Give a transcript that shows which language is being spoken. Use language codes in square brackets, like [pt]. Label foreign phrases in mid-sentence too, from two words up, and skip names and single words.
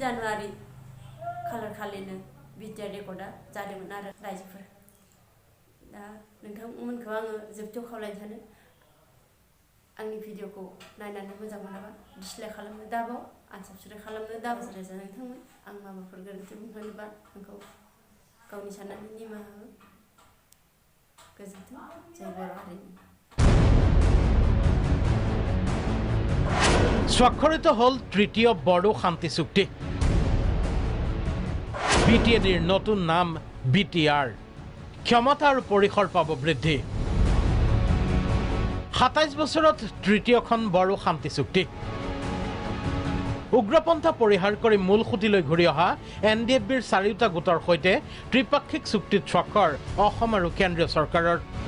[brx] जानुवारि खालार खालिनो भिडिअ रेकर्डआ जादोंमोन आरो रायजोफोर दा नोंथांमोनखौ आङो जोबथियाव खावलायनो सानो आंनि भिडिअखौ नायनानै मोजां मोनाबा डिसलाइक खालामनो दाबाव आनसाबस्क्राइब खालामनो दाबाव रोजा नोंथांमोन आं माबाफोर गोरोन्थि बुंफ्लांदोंबा आंखौ गावनि साननानै निमाहा हो गोजोन्थों जय बर' हारिनि [as] স্বাক্ষরিত হল তৃতীয় বড়ো শান্তি চুক্তি বিটিএডিৰ নতুন নাম বিটিআৰ ক্ষমতা আৰু পৰিসৰ পাব বৃদ্ধি 27 বছৰত তৃতীয়খন বড়ো শান্তি চুক্তি উগ্ৰপন্থা পৰিহাৰ কৰি মূল খুঁটিলৈ ঘূৰি অহা এনডিএফবিৰ 4টা গোটৰ সৈতে ত্ৰিপাক্ষিক চুক্তিত স্বাক্ষৰ অসম আৰু কেন্দ্ৰীয় চৰকাৰৰ